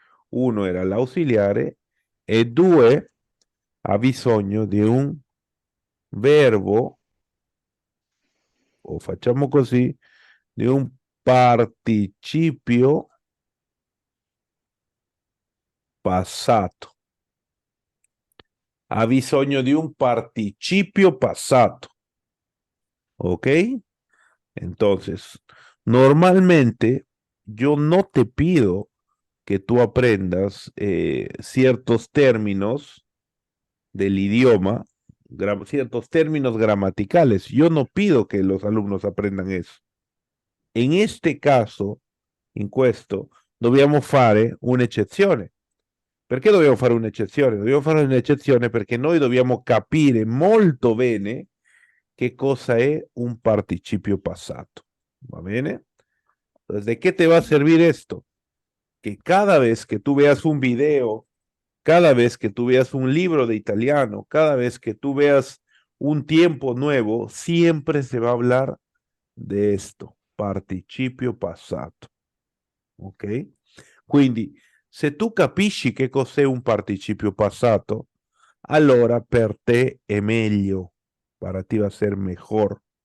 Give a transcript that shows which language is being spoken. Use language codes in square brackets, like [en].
[it] Uno era l'auxiliare e due ha bisogno di un verbo, o facciamo così, di un participio passato. Ha bisogno di un participio passato. ¿Ok? [es] Entonces, normalmente yo no te pido que tú aprendas ciertos términos del idioma, ciertos términos gramaticales. Yo no pido que los alumnos aprendan eso. [it] In este caso, in questo, dobbiamo fare un'eccezione. Perché dobbiamo fare un'eccezione? Dobbiamo fare un'eccezione perché noi dobbiamo capire molto bene che cosa è un participio passato. ¿Va bene? [es] Entonces, ¿de qué te va a servir esto? Que cada vez que tú veas un video, cada vez que tú veas un libro de italiano, cada vez que tú veas un tiempo nuevo, siempre se va a hablar de esto, participio passato. Ok? [it] Quindi, se tu capisci che cos'è un participio passato, allora per te è meglio, [es] para ti va a ser mejor.